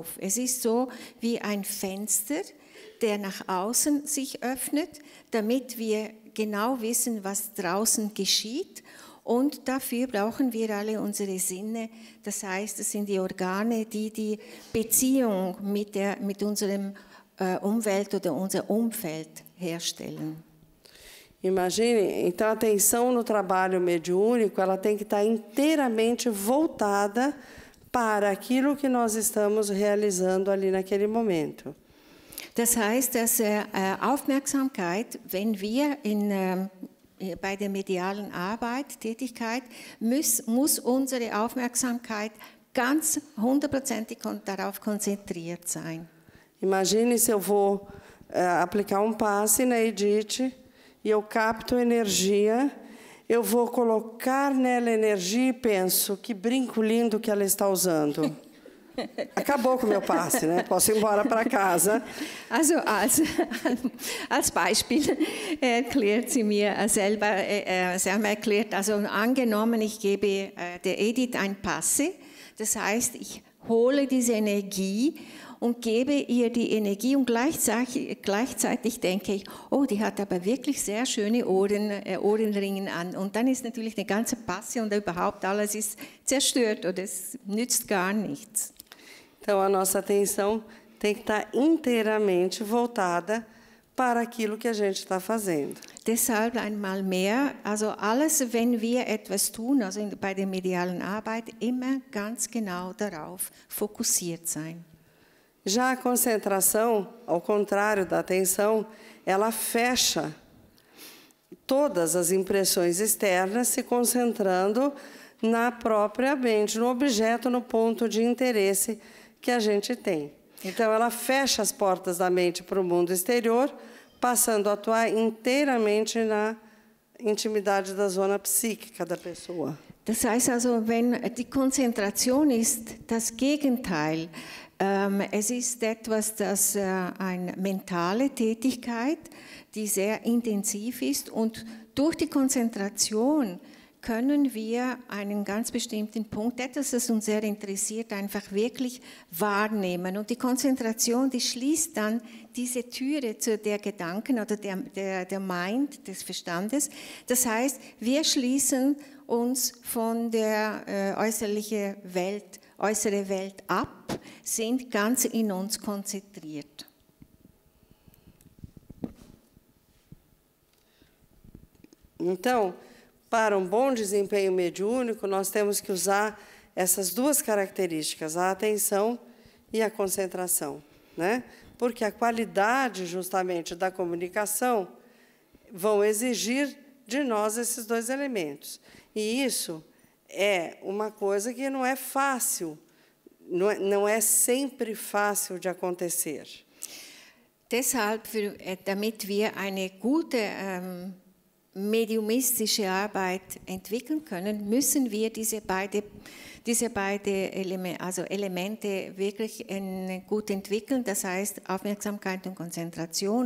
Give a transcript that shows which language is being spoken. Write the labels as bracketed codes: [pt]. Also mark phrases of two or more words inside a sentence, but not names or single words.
[de] Es ist so wie ein Fenster, der nach außen sich öffnet, damit wir genau wissen, was draußen geschieht. Und dafür brauchen wir alle unsere Sinne. Das heißt, es sind die Organe, die die Beziehung mit unserem Umwelt oder unser Umfeld herstellen. [pt] Imagine, então a atenção no trabalho mediúnico, ela tem que estar inteiramente voltada para aquilo que nós estamos realizando ali naquele momento. [de] Das heißt, dass Aufmerksamkeit, wenn wir bei der medialen Arbeit, Tätigkeit, muss unsere Aufmerksamkeit ganz 100%ig darauf konzentriert sein. [pt] Imagine se eu vou aplicar um passe na Edith e eu capto energia, eu vou colocar nela energia e penso, que brinco lindo que ela está usando. Acabou com o meu passe, né? Posso ir embora para casa. [de] Also als Beispiel erklärt sie mir selber, Selma erklärt, also angenommen, ich gebe der Edith ein Passe, das heißt, ich hole diese Energie und gebe ihr die Energie und gleichzeitig denke ich, oh, die hat aber wirklich sehr schöne Ohrenringe an. Und dann ist natürlich eine ganze Passe und überhaupt alles ist zerstört oder es nützt gar nichts. [pt] Então, a nossa atenção tem que estar inteiramente voltada para aquilo que a gente está fazendo. [de] Deshalb einmal mehr, also alles, wenn wir etwas tun, also bei der medialen Arbeit, immer ganz genau darauf fokussiert sein. [pt] Já a concentração, ao contrário da atenção, ela fecha todas as impressões externas, se concentrando na própria mente, no objeto, no ponto de interesse que a gente tem. Então, ela fecha as portas da mente para o mundo exterior, passando a atuar inteiramente na intimidade da zona psíquica da pessoa. [de] Das heißt also, wenn die Konzentration ist das Gegenteil, es ist etwas, das eine mentale Tätigkeit, die sehr intensiv ist und durch die Konzentration können wir einen ganz bestimmten Punkt, etwas, das uns sehr interessiert, einfach wirklich wahrnehmen. Und die Konzentration, die schließt dann diese Türe zu der Gedanken oder der Mind, des Verstandes. Das heißt, wir schließen uns von der äußeren Welt ab, sind ganz in uns konzentriert. [pt] Então, para bom desempenho mediúnico, nós temos que usar essas duas características, a atenção e a concentração, né? Porque a qualidade, justamente, da comunicação vão exigir de nós esses dois elementos. E isso é uma coisa que não é fácil, não é sempre fácil de acontecer. [de] Deshalb, damit wir eine gute mediumistische Arbeit entwickeln können, müssen wir diese beiden Elemente wirklich gut entwickeln, das heißt Aufmerksamkeit und Konzentration.